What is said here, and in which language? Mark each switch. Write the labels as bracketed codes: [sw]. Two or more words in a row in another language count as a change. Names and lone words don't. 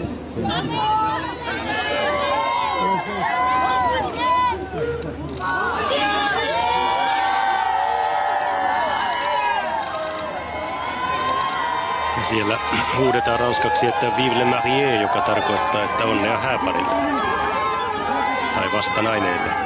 [fi] Siellä huudetaan ranskaksi, että [fr] vive le marié, [fi] joka tarkoittaa, että onnea hääparille. Tai vastanaineille.